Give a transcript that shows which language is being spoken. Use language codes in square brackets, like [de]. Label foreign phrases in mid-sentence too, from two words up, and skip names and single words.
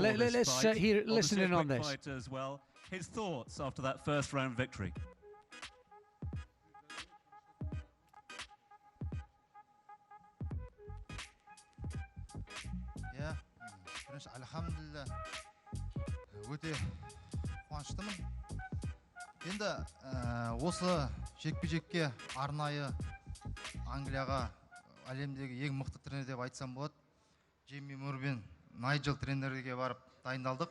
[en] Let's listen in on this. As well. His thoughts after that first round victory. [kk] Alhamdulillah, өте қуаныштымын. Енді осы жекпе-жекке арнайы Англияға әлемдегі ең мықты тренер деп айтсам болады. Джейми Мур мен Найджел тренерге барып дайындалдық.